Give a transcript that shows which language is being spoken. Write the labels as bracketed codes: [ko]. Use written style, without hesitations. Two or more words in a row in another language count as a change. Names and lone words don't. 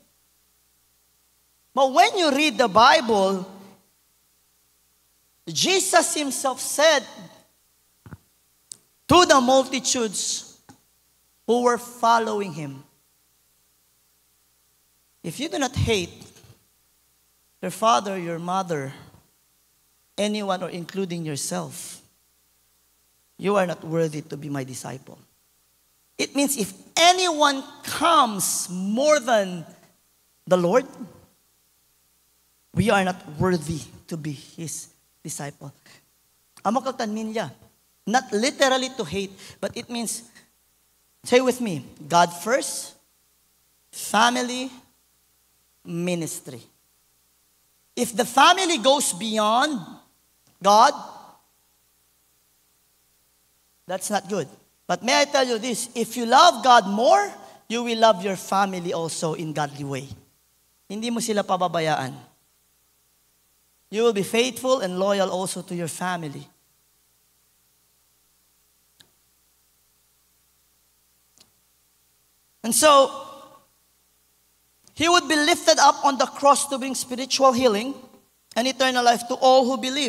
[en] But when you read the Bible, Jesus himself said to the multitudes who were following him, if you do not hate your father, your mother, anyone or including yourself, you are not worthy to be my disciple. It means if anyone comes more than the Lord, we are not worthy to be his disciple. [hil] Amo kaltanin niya. [en] Not literally to hate, but it means, say with me, God first, family, ministry. If the family goes beyond God, that's not good. But may I tell you this, if you love God more, you will love your family also in godly way. [tl] Hindi mo sila pababayaan. [en] You will be faithful and loyal also to your family. And so, he would be lifted up on the cross to bring spiritual healing and eternal life to all who believe.